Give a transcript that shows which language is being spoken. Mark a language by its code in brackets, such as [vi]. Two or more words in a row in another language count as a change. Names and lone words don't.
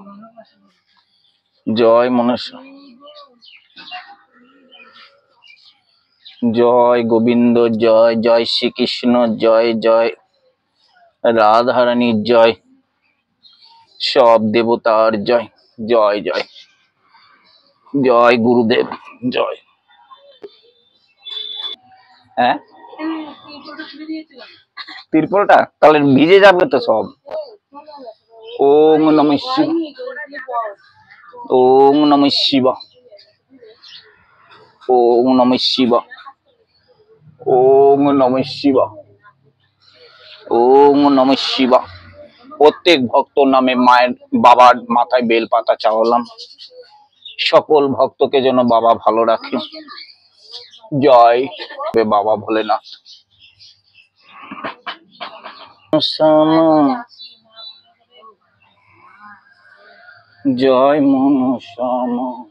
[bn] জয় মনসা, জয় গোবিন্দ জয়, জয় শ্রীকৃষ্ণ জয়, জয় রাধারানীর জয়, সব দেবতার জয়, জয় জয়, জয় গুরুদেব জয়। হ্যাঁ তিরপলটা তাহলে ভিজে যাবে তো সব। [sa] ওম নমঃ শিবায়। ওম নমঃ শিবায়। ওম নমঃ শিবায়। ওম নমঃ শিবায়। ওম নমঃ শিবায়। [bn] প্রত্যেক ভক্তর নামে মায়ের বাবার মাথায় বেলপাতা চাওয়ালাম। সকল ভক্তকে যেন বাবা ভালো রাখে। জয় বাবা ভোলেনাথ। জয় মনসা মা।